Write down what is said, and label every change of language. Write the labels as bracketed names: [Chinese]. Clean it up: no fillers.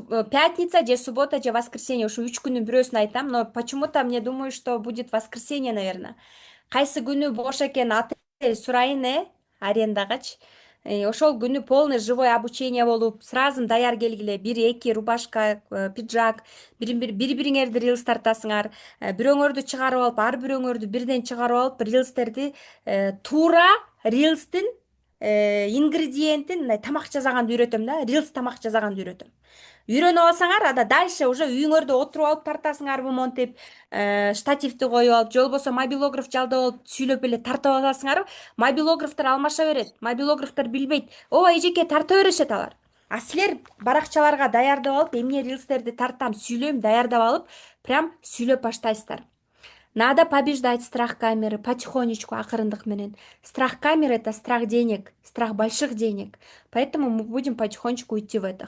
[Russian] Пятница, же суббота, же воскресенье. [Kyrgyz] Ушу 3 күнүн бирөөсүн айтам, [Russian] но почему-то мне думаю, что будет воскресенье, наверное. [Kyrgyz] Кайсы күнү бош экен отель сурайын, арендагачы. Ошол күнү полный живой обучение болуп, сразу даяр келгиле, 1-2 рубашка, пиджак, бири-бириңерди рилс тартасыңар, бирөөңөрдү чыгарып алып, ар бирөөңөрдү бирден чыгарып алып, рилстерди туура рилстин ингредиентин мындай тамак жасаганды үйрөтөм да, рилс тамак жасаганды үйрөтөм. Үйрөнүп алсаңар, ада дальше уже үйүңөрдө отуруп алып тартасыңарбы монтип, штативди коюп алып, же болбосо мобилограф жалдап алып сүйлөп эле тартып аласыңарбы. Мобилографтар алмаша берет, мобилографтар билбейт. Ооба, эжеке тарта беришет алар. Силер баракчаларга даярдап алып, эмне рилстерди тартам, сүйлөйм, даярдап алып, прям сүйлөп баштайсыздар. [Russian] Надо побеждать страх камеры потихонечку, [Kyrgyz] акырындык менен. [Russian] Страх камеры — это страх денег, страх больших денег. Поэтому мы будем потихонечку идти в это.